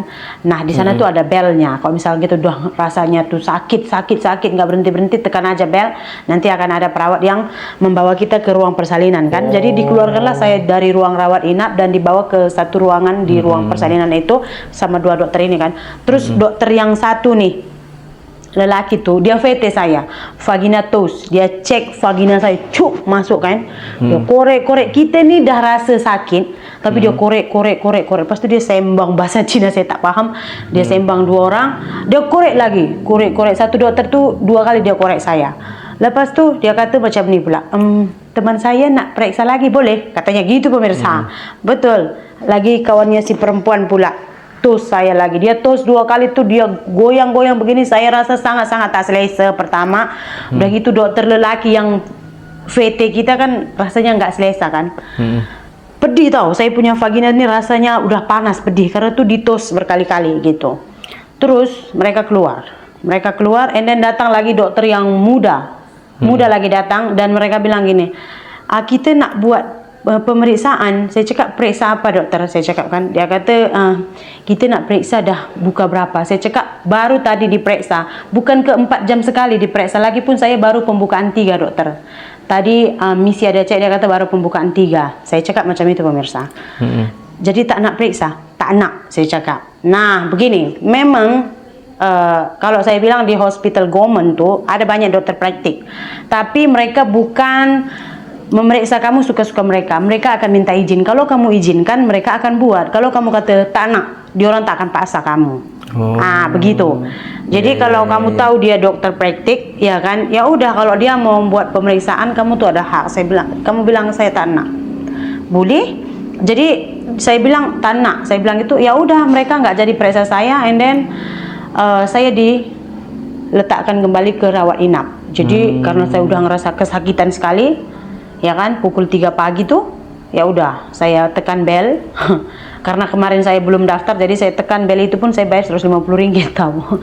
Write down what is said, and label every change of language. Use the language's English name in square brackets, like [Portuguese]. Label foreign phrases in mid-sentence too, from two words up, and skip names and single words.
[Indonesian] Nah di sana tuh ada belnya. Kalau misalnya gitu udah rasanya tuh sakit nggak berhenti tekan aja bel, nanti akan ada perawat yang membawa kita ke ruang persalinan kan. Jadi dikeluarkanlah saya dari ruang rawat inap dan dibawa ke satu ruangan di ruang persalinan itu sama 2 dokter ini kan. Terus dokter yang satu nih, lelaki tuh, dia VT saya, [English] vagina toast, [Malay] dia cek vagina saya, cuk masuk kan, dia korek kita nih dah rasa sakit, tapi dia korek, lepas tu dia sembang bahasa Cina saya tak paham, dia sembang 2 orang, dia korek lagi, korek, satu dokter tuh 2 kali dia korek saya, lepas tu dia kata macam ni pula, teman saya nak periksa lagi boleh, [Indonesian] katanya gitu pemirsa, betul, lagi kawannya si perempuan pula. [Malay] Tos saya lagi, dia tos 2 kali tuh, dia goyang-goyang begini, saya rasa sangat-sangat tak selesa pertama. [Indonesian] Udah gitu dokter lelaki yang VT kita kan rasanya nggak selesa kan. Pedih tau, saya punya vagina ini rasanya udah panas, pedih karena tuh ditos berkali-kali gitu. Terus mereka keluar, [English] and then [Indonesian] datang lagi dokter yang muda lagi datang, dan mereka bilang gini, kita nak buat pemeriksaan. [Malay] Saya cakap periksa apa dokter, saya cakap kan. Dia kata kita nak periksa dah buka berapa. Saya cakap baru tadi diperiksa, bukan ke 4 jam sekali diperiksa, lagi pun saya baru pembukaan 3 dokter. Tadi misi ada cek, dia kata baru pembukaan 3. Saya cakap macam itu pemirsa. Jadi tak nak periksa? Tak nak, saya cakap. [Indonesian] Nah begini, memang kalau saya bilang di [English] hospital government [Indonesian] tuh ada banyak dokter praktik, tapi mereka bukan memeriksa kamu suka-suka mereka. Mereka akan minta izin. [Malay] Kalau kamu izinkan, mereka akan buat. Kalau kamu kata tak nak, diorang tak akan paksa kamu. Begitu. [Indonesian] Jadi kalau kamu tahu dia dokter praktik, ya kan, ya udah, kalau dia mau buat pemeriksaan, kamu tuh ada hak. Saya bilang, kamu bilang [Malay] saya tak nak, boleh. [Indonesian] Jadi saya bilang [Malay] tak nak. [Indonesian] Saya bilang itu, ya udah, mereka nggak jadi periksa saya, [English] and then [Indonesian] saya diletakkan kembali ke rawat inap. Jadi karena saya udah ngerasa kesakitan sekali, ya kan, pukul 3 pagi tuh, ya udah saya tekan bel. Karena kemarin saya belum daftar, jadi saya tekan bel itu pun saya bayar 150 ringgit tahu.